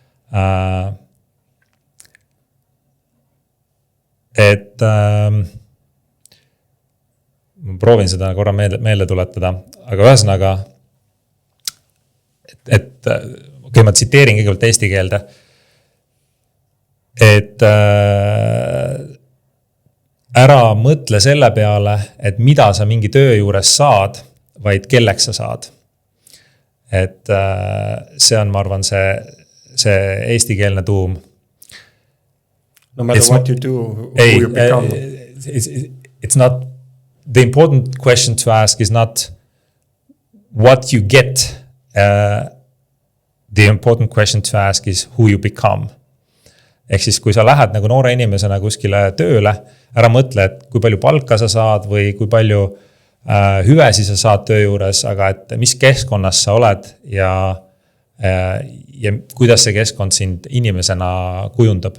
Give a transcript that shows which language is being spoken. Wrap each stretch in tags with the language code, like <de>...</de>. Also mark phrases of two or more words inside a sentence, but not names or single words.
<et>Et ma proovin seda korra meelde tuletada, aga ühesõnaga, et ma tsiteerin kõigepealt eesti keelde, et ära mõtle selle peale, et mida sa mingi töö juures saad, vaid kelleks sa saad. Et see on, ma arvan, see eestikeelne tuum.</et> <en>No matter what you do, who you become. It's not, the important question to ask is not what you get. The important question to ask is who you become.</en> <et>Ehk siis, kui sa lähed nagu noore inimesena kuskile tööle, ära mõtle, et kui palju palka sa saad või kui palju hüvesi sa saad töö juures, aga et mis keskkonnas sa oled ja kuidas see keskkond sind inimesena kujundab.</et>